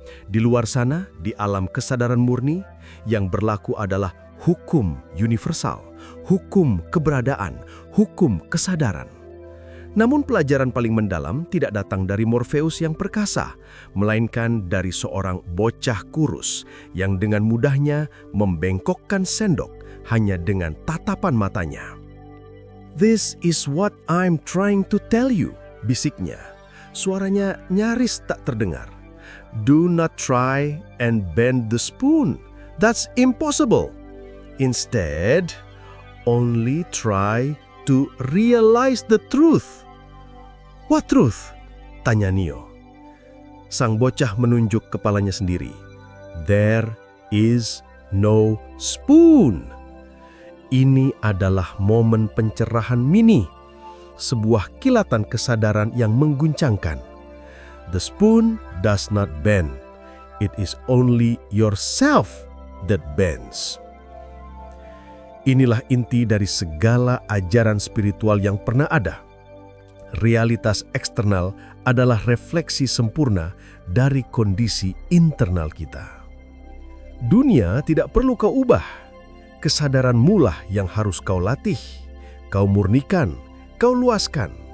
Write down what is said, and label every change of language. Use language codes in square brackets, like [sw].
[id] Di luar sana, di alam kesadaran murni, yang berlaku adalah hukum universal, hukum keberadaan, hukum kesadaran. Namun pelajaran paling mendalam tidak datang dari Morpheus yang perkasa, melainkan dari seorang bocah kurus yang dengan mudahnya membengkokkan sendok hanya dengan tatapan matanya. [en] "This is what I'm trying to tell you," [id] bisiknya. Suaranya nyaris tak terdengar. [en] "Do not try and bend the spoon. That's impossible. Instead, only try to realize the truth." "What truth?" [id] tanya [en] Neo. [id] Sang bocah menunjuk kepalanya sendiri. [en] "There is no spoon." [id] Ini adalah momen pencerahan mini, sebuah kilatan kesadaran yang mengguncangkan. [en] The spoon does not bend. It is only yourself that bends. [id] Inilah inti dari segala ajaran spiritual yang pernah ada. Realitas eksternal adalah refleksi sempurna dari kondisi internal kita. Dunia tidak perlu kau ubah. Kesadaranmu lah yang harus kau latih, kau murnikan, kau luaskan.